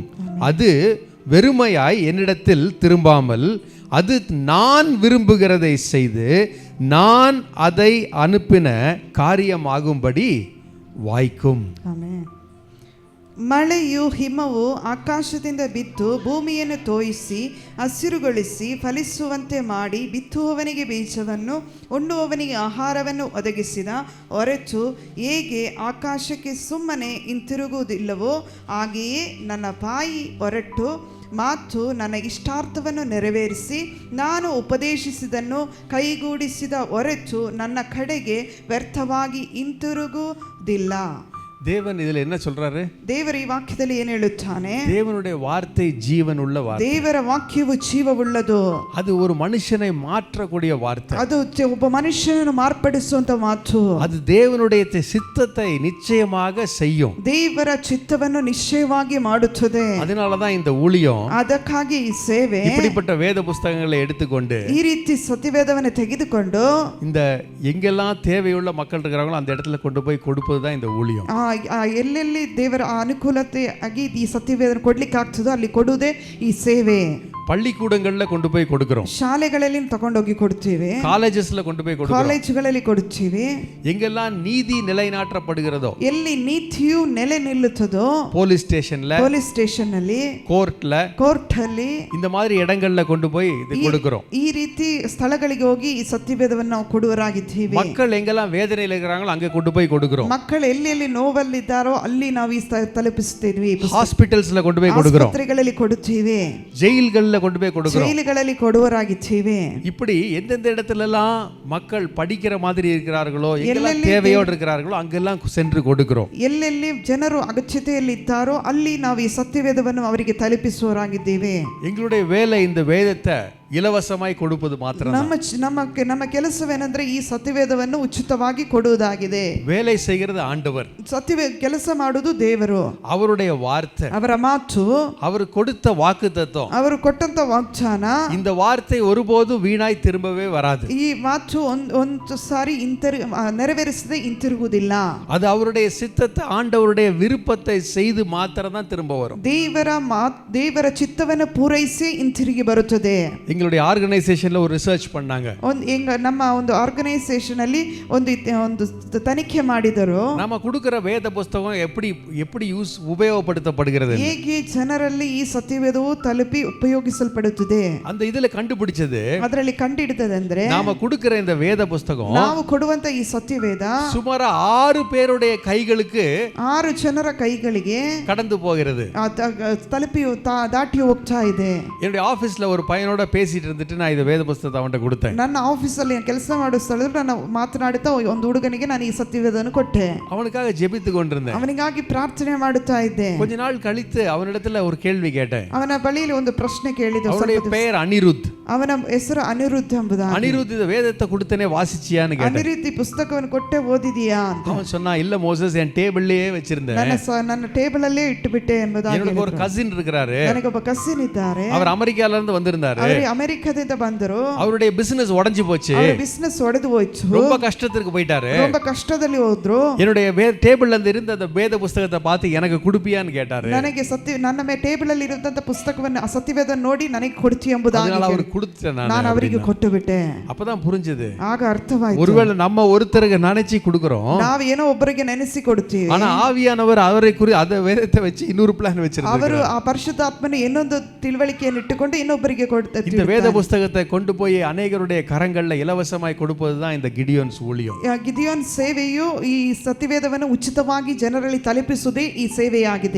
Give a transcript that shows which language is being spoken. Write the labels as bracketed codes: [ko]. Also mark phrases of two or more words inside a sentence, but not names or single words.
[ta] அது வெறுமையாய் என்னிடத்தில் திரும்பாமல் அது நான் விரும்புகிறதை செய்து நான் அதை அனுப்பின காரியமாகும்படி வாய்க்கும். [kn] ಆಮೆನ್. ಮಳೆಯು ಹಿಮವು ಆಕಾಶದಿಂದ ಬಿದ್ದು ಭೂಮಿಯನ್ನು ತೋಯಿಸಿ ಹಸಿರುಗೊಳಿಸಿ ಫಲಿಸುವಂತೆ ಮಾಡಿ ಬಿತ್ತುವವನಿಗೆ ಬೀಜವನ್ನು ಉಣ್ಣುವವನಿಗೆ ಆಹಾರವನ್ನು ಒದಗಿಸಿದ ಹೊರತು ಹೇಗೆ ಆಕಾಶಕ್ಕೆ ಸುಮ್ಮನೆ ಹಿಂತಿರುಗುವುದಿಲ್ಲವೋ ಹಾಗೆಯೇ ನನ್ನ ಬಾಯಿ ಹೊರಟು ಮಾತು ನನ್ನ ಇಷ್ಟಾರ್ಥವನ್ನು ನೆರವೇರಿಸಿ ನಾನು ಉಪದೇಶಿಸಿದನ್ನು ಕೈಗೂಡಿಸಿದ ಹೊರತು ನನ್ನ ಕಡೆಗೆ ವ್ಯರ್ಥವಾಗಿ ಹಿಂತಿರುಗುವುದಿಲ್ಲ. [ta] தேவன் இதுல என்ன சொல்றாரு? [kn] ದೇವರ ಈ ವಾಕ್ಯದಲ್ಲಿ ಏನು ಹೇಳುತ್ತಾನೆ? [ta] தேவனுடைய வார்த்தை ஜீவன் உள்ள வார்த்தை. [kn] ದೇವರ ವಾಕ್ಯವು ಜೀವವುಳ್ಳದು. [ta] அது ஒரு மனுஷனை மாற்றக்கூடிய வார்த்தை. [kn] ಅದು ಒಬ್ಬ ಮನುಷ್ಯನನ್ನು ಮಾರ್ಪಡಿಸುವಂತ ಮಾತು. [ta] அது தேவனுடைய சித்தத்தை நிச்சயமாக செய்யும். [kn] ದೇವರ ಚಿತ್ತವನ್ನು ನಿಶ್ಚಯವಾಗಿ ಮಾಡುತ್ತದೆ. [ta] அதனால தான் இந்த ஊழியம், [kn] ಅದಕ್ಕಾಗಿ ಈ ಸೇವೆ, [ta] இப்படிப்பட்ட வேத புஸ்தகங்களை எடுத்துக்கொண்டு [kn] ಈ ರೀತಿ ಸತ್ಯವೇದವನ್ನು ತೆಗೆದುಕೊಂಡು [ta] இந்த எங்கெல்லாம் தேவையுள்ள மக்கள் இருக்கிறாங்களோ அந்த இடத்துல கொண்டு போய் கொடுப்பது தான் இந்த ஊழியம். [kn] ಎಲ್ಲೆಲ್ಲಿ ದೇವರ ಅನುಕೂಲತೆ ಆಗಿ ಈ ಸತ್ಯವೇದನ ಕೊಡ್ಲಿಕ್ಕೆ ಆಗ್ತದೋ ಅಲ್ಲಿ ಕೊಡುವುದೇ ಈ ಸೇವೆ. [ta] பள்ளிக்கூடங்கள்ல கொண்டு போய் கொடுக்கிறோம், [kn] ಶಾಲೆಗಳಲ್ಲಿ ತಗೊಂಡೋಗಿ ಕೊಡ್ತೀವಿ, [ta] காலேஜஸ்ல கொண்டு போய் கொடுக்கிறோம், [kn] ಕಾಲೇಜುಗಳಲ್ಲಿ ಕೊಡ್ತೀವಿ. [ta] எங்கெல்லாம் நீதி நிலைநாட்டப்படுகிறதோ, [kn] ಎಲ್ಲಿ ನೀತಿಯು ನೆಲೆ ನಿಲ್ಲುತ್ತದೋ, [en] police stationல, police station [kn] ಅಲ್ಲಿ, ಕೋರ್ಟ್ ಅಲ್ಲಿ, [ta] இந்த மாதிரி இடங்கள்ல கொண்டு போய் இது கொடுக்கிறோம். [kn] ಈ ರೀತಿ ಸ್ಥಳಗಳಿಗೆ ಹೋಗಿ ಈ ಸತ್ಯವೇದವನ್ನು ನಾವು ಕೊಡುವರಾಗಿದ್ದೀವಿ. [ta] மக்கள் எங்கெல்லாம் வேதனையில் இருக்கிறாங்களோ அங்கே கொண்டு போய் கொடுக்கிறோம். [kn] ಮಕ್ಕಳು ಎಲ್ಲಿ ನೋವಲ್ಲಿದ್ದಾರೋ ಅಲ್ಲಿ ನಾವು ಈ ತಲುಪಿಸುತ್ತೇವೆ. [ta] ஹாஸ்பிடல்ஸ்ல கொண்டு போய் கொடுக்கிறோம், [kn] ಆಸ್ಪತ್ರೆಗಳಲ್ಲಿ ಕೊಡುತ್ತೀವಿ, [ta] ஜெயில்கள்ல சிறைச்சாலையில கொண்டு போய் கொடுக்கிறோம். [kn] ಜೈಲುಗಳಲ್ಲಿ ಕೊಡುವರಾಗಿದ್ದೇವೆ. [ta] இப்படி எந்தெந்த இடத்துலலாம் மக்கள் படிக்கிற மாதிரி இருக்கிறார்களோ, எங்கெல்லாம் தேவையோடு இருக்கிறார்களோ அங்கெல்லாம் சென்று கொடுக்கிறோம். [kn] ಎಲ್ಲೆಲ್ಲಿ ಜನರು ಅಗತ್ಯತೆಯಲ್ಲಿ ಇದ್ದಾರೋ ಅಲ್ಲಿ ನಾವು ಈ ಸತ್ಯವೇದವನ್ನು ಅವರಿಗೆ ತಲುಪಿಸುವರಾಗಿದ್ದೇವೆ. [ta] எங்களுடைய வேலை இந்த வேதத்தை இலவசமாய் கொடுப்பது மாத்திரம். [kn] ನಮ್ಮ ಕೆಲಸವೇನೆಂದ್ರೆ ಈ ಸತ್ಯವೇದವನ್ನು ಉಚಿತವಾಗಿ ಕೊಡುವುದಾಗಿದೆ. [ta] வேலை செய்கிறது ஆண்டவர். [kn] ಕೆಲಸ ಮಾಡುವುದು ದೇವರು. [ta] அவருடைய வார்த்தை, [kn] ಅವರ ಮಾತು, [ta] அவர் கொடுத்த வாக்குத்தத்தம், [kn] ಅವರು ಕೊಟ್ಟಂತ ವಾಗ್ದಾನ, [ta] இந்த வார்த்தை ஒருபோதும் வீணாய் திரும்பவே வராது. [kn] ಈ ಮಾತು ಒಂದು ಸಾರಿ ನೆರವೇರಿಸದೆ ಹಿಂತಿರುಗುವುದಿಲ್ಲ. [ta] அது அவருடைய சித்தத்தை, ஆண்டவருடைய விருப்பத்தை செய்து மாத்திரம் தான் திரும்ப வரும். [kn] ದೇವರ ಚಿತ್ತವನ್ನು ಪೂರೈಸಿ ಹಿಂತಿರುಗಿ ಬರುತ್ತದೆ. [ta] எங்களுடைய ஆர்கனைசேஷன்ல ஒரு ரிசர்ச் பண்ணாங்க. [kn] ನಮ್ಮ ಒಂದು ಆರ್ಗನೈಸೇಷನ್ ಅಲ್ಲಿ ಒಂದು ತನಿಖೆ ಮಾಡಿದರು. [ta] நாம கொடுக்கிற வேத புத்தகம் எப்படி உபயோகப்படுத்தப்படுகிறது, [kn] ಹೇಗೆ ಜನರಲ್ಲಿ ಈ ಸತ್ಯವೇದವು ತಲುಪಿ ಉಪಯೋಗಿಸಲ್ಪಡುತ್ತದೆ [ta] அந்த இதுல கண்டுபிடிச்சது, [kn] ಅದರಲ್ಲಿ ಕಂಡುಹಿಡಿದದಂದ್ರೆ [ta] நாம கொடுக்கிற இந்த வேத புத்தகம் [kn] ನಾವು ಕೊಡುವಂತ ಈ ಸತ್ಯವೇದ [ta] சுமார் 6 பேருடைய கைகளுக்கு [kn] 6 ಜನರ ಕೈಗಳಿಗೆ [ta] கடந்து போகிறது, [kn] ತಲುಪಿ ದಾಟಿ ಹೋಗ್ತಾ ಇದೆ. [ta] என்னுடைய ஆபீஸ்ல ஒரு பையனோட பேசிட்டு இருந்துட்டு நான் இந்த வேத புத்தகத்தை அவன்கிட்ட கொடுத்தேன். [kn] ನನ್ನ ಆಫೀಸಲ್ಲಿ ಕೆಲಸ ಮಾಡೋ ಸ್ಥಳದಲ್ಲಿ ನಾನು ಮಾತನಾಡುತ್ತಾ ಒಂದು ಹುಡುಗನಿಗೆ ನಾನು ಈ ಸತ್ಯವೇದವನ್ನು ಕೊಟ್ಟೆ. [ta] அவனுக்காக ஜெபித்து கொண்டிருந்தேன். [kn] ಅವನಿಗಾಗಿ ಪ್ರಾರ್ಥನೆ ಮಾಡುತ್ತಾ ಇದ್ದೆ. [ta] கொஞ்ச நாள் கழித்து அவனிடத்துல ஒரு கேள்வி கேட்டேன். [kn] ಅವನ ಬಳಿಯಲ್ಲಿ ಒಂದು ಪ್ರಶ್ನೆ ಕೇಳಿದೆ. [ta] அவனுடைய பெயர் ಅನಿರುத். [kn] ಅವನ ಹೆಸರು ಅನಿರುದ್ಧ ಎಂಬುದಾಗಿ. [ta] ಅನಿರುத் இந்த வேதத்தை கொடுத்தனே வாசிச்சியான்னு கேட்டேன். [kn] ಅನಿರುದ್ಧ ಪುಸ್ತಕವನ್ನು ಕೊಟ್ಟೆ ಓದಿದೀಯಾ ಅಂತ. [ta] அவன் சொன்னா இல்ல மோசஸ், என் டேபிள்லயே வச்சிருந்தேன். [kn] ನನ್ನ ಟೇಬಲ್ ಅಲ್ಲೇ ಇಟ್ಟುಬಿಟ್ಟೆ ಎಂಬುದಾಗಿ. [ta] எனக்கு ஒரு கசின் இருக்கிறாரு. [kn] ನನಗೆ ಒಬ್ಬ ಕಸಿನ್ ಇದ್ದಾರೆ. [ta] அவர் ಅಮೆರಿಕಾல இருந்து வந்திருந்தாரு. [kn] ಅವರು ಅಮೆರಿಕದಿಂದ ಬಂದರು. [ta] அவருடைய பிசினஸ் உடைஞ்சு போச்சு. [kn] ಅವರ ಬಿಸಿನೆಸ್ ಒಡೆದು ಹೋಯ್ತು. [ta] ரொம்ப கஷ்டத்துக்கு போயிட்டாரு. [kn] ரொம்ப ಕಷ್ಟದಲ್ಲಿ ಹೋದ್ರು. [ta] என்னுடைய டேபிள்ல இருந்து இருந்த அந்த வேத புத்தகத்தை பார்த்து எனக்கு கொடுப்பியான்னு கேட்டாரு. [kn] ನನಗೆ ನನ್ನ ಟೇಬಲ್ ಅಲ್ಲಿ ಇರುವಂತ ಪುಸ್ತಕವನ್ನು ಸತ್ಯವೇದ ನೋಡಿ ನನಗೆ ಕೊಡ್ತೀಯ ಎಂಬುದಾಗಿ [ta] அவர் கொடுத்தேன். [kn] ನಾನು ಅವರಿಗೆ ಕೊಟ್ಟು ಬಿಟ್ಟೆ. [ta] அப்பதான் புரிஞ்சது. [kn] ಆಗ ಅರ್ಥವಾಯಿತು. [ta] ஒருவேளை நம்ம ஒருத்தருக்கு நினைச்சு கொடுக்கிறோம், [kn] ನಾವು ಏನೋ ಒಬ್ಬರಿಗೆ ನೆನೆಸಿ ಕೊಡ್ತೀವಿ. [ta] ஆனா ஆவியானவர் அவரை அந்த வேதத்தை வச்சு இன்னொரு பிளான் வச்சிருக்காரு. [kn] ಅವರು ಆ ಪರಿಶುದ್ಧಾತ್ಮನ ಇನ್ನೊಂದು ತಿಳುವಳಿಕೆಯನ್ನು ಇಟ್ಟುಕೊಂಡು ಇನ್ನೊಬ್ಬರಿಗೆ ಕೊಡ್ತಾರೆ. [ta] இந்த வேத புத்தகத்தை கொண்டு போய் அநேகருடைய கரங்கள்ல இலவசமாய் கொடுப்பதுதான் இந்த கிடியோன்ஸ் ஊழியம். [kn] ಗಿಡಿಯೋನ್ ಸೇವೆಯು ಈ ಸತ್ಯವೇದವನ್ನು ಉಚಿತವಾಗಿ ಜನರಲ್ಲಿ ತಲುಪಿಸುವುದೇ ಈ ಸೇವೆಯಾಗಿದೆ.